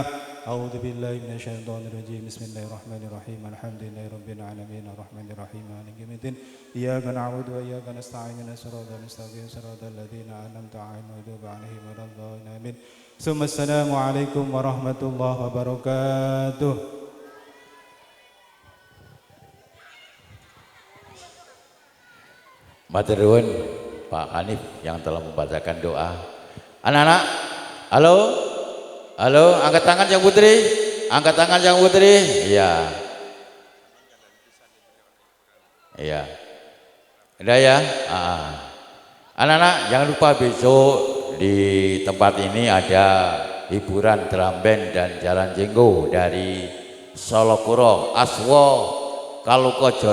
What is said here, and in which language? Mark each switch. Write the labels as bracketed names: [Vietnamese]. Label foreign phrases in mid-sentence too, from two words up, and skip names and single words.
[Arabic] أعوذ بالله من الشيطان الرجيم. بسم الله الرحمن الرحيم. الحمد لله رب العالمين الرحمن الرحيم مالك يوم الدين. إياك نعبد وإياك نستعين اهدنا الصراط المستقيم صراط الذين أنعمت عليهم غير المغضوب عليهم ولا الضالين آمين. ثم السلام عليكم ورحمة الله وبركاته. [Javanese] Matur nuwun [Indonesian] Pak Hanif yang telah membacakan doa. Anak-anak, halo? Halo, angkat tangan yang putri. Angkat tangan yang putri. Iya. Iya. Udah ya? Anak-anak, jangan lupa besok di tempat ini ada hiburan drum band dan jalan jenggo dari Solokuro, Aswo, Kalukojaya.